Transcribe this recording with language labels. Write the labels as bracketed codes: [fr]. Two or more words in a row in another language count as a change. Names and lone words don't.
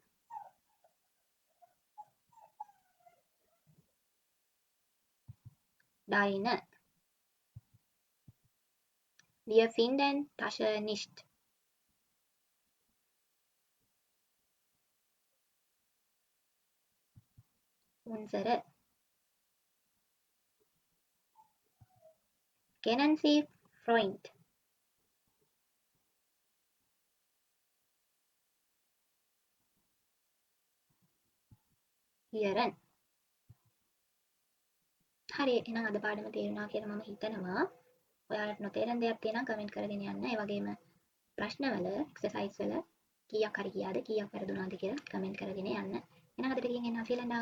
[de] deine wir finden Tasche nicht unsere kennen Sie Freund [si] ihren හරි එහෙනම් අද පාඩම තේරුණා කියලා මම හිතනවා ඔයාලට නොතේරෙන දෙයක් තියෙනවා කමෙන්ට් කරගෙන යන්න ඒ වගේම ප්‍රශ්නවල එක්සර්සයිස් වල කීයක් හරි ගියාද කීයක් වැරදුනාද කියලා කමෙන්ට් කරගෙන යන්න එහෙනම් අදට ගිහින් එන්න [de] vielen Dank